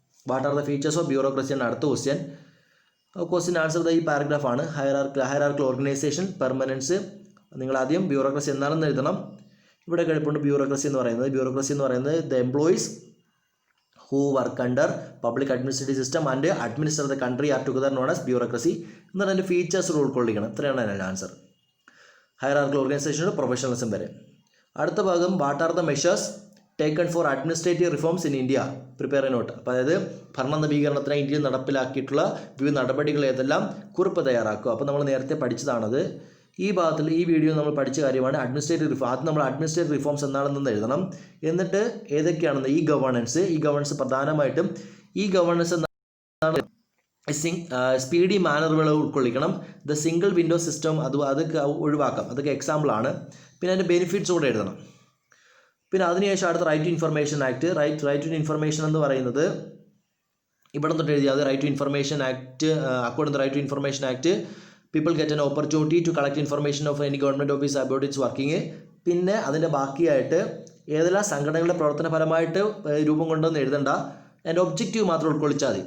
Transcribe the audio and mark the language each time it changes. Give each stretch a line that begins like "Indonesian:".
English: what are the features of bureaucracy
Malayalam: ആണ് അടുത്ത
English: Question answer ഈ പാരഗ്രാഫാണ്. Hierarchical organisation, permanence.
Malayalam: നിങ്ങൾ ആദ്യം ബ്യൂറോക്രസി എന്താണെന്ന് എഴുതണം. ഇവിടെ കിടപ്പുണ്ട് ബ്യൂറോക്രസി എന്ന് പറയുന്നത്. ബ്യൂറോക്രസി എന്ന് പറയുന്നത്
English: The employees who work under public administrative system and administer the country are together known as bureaucracy.
Malayalam: എന്നതിൻ്റെ ഫീച്ചേഴ്സ് ഉൾക്കൊള്ളിക്കണം. ഇത്രയാണ് അതിൻ്റെ ആൻസർ. ഹയറാർക്കിക്കൽ ഓർഗനൈസേഷൻ പ്രൊഫഷണലിസം വരെ.
English: അടുത്ത ഭാഗം what are the measures taken for administrative reforms in India, prepare a note.
Malayalam: അപ്പോൾ അതായത് ഭരണ നവീകരണത്തിനായി ഇന്ത്യയിൽ നടപ്പിലാക്കിയിട്ടുള്ള വിവിധ നടപടികൾ ഏതെല്ലാം, കുറിപ്പ് തയ്യാറാക്കുക. അപ്പോൾ നമ്മൾ നേരത്തെ പഠിച്ചതാണത്. ഈ ഭാഗത്തിൽ ഈ വീഡിയോ നമ്മൾ പഠിച്ച കാര്യമാണ് അഡ്മിനിസ്ട്രേറ്റീവ് റിഫോം. ആദ്യം നമ്മൾ അഡ്മിനിസ്ട്രേറ്റീവ് റിഫോംസ് എന്താണെന്ന് എഴുതണം. എന്നിട്ട് ഏതൊക്കെയാണെന്ന് ഈ ഗവേണൻസ് പ്രധാനമായിട്ടും ഈ ഗവേണൻസ് എന്താണ് speedy മാനറുകൾ ഉൾക്കൊള്ളിക്കണം. The single window system അതൊക്കെ ഒഴിവാക്കാം, അതൊക്കെ എക്സാമ്പിളാണ്. പിന്നെ അതിൻ്റെ ബെനിഫിറ്റ്സ് കൂടെ എഴുതണം. പിന്നെ അതിനുശേഷം അടുത്ത right to information act. Right to information എന്ന് പറയുന്നത് ഇവിടെ തൊട്ട് എഴുതിയത് right to information act.
English: According to right to information act people get an opportunity to collect information of any government office about its working.
Malayalam: പിന്നെ അതിൻ്റെ ബാക്കിയായിട്ട് ഏതെല്ലാം സംഘടനകളുടെ പ്രവർത്തന ഫലമായിട്ട് രൂപം കൊണ്ടുവന്ന് എഴുതണ്ട, അതിൻ്റെ ഒബ്ജക്റ്റീവ് മാത്രം ഉൾക്കൊള്ളിച്ചാൽ മതി.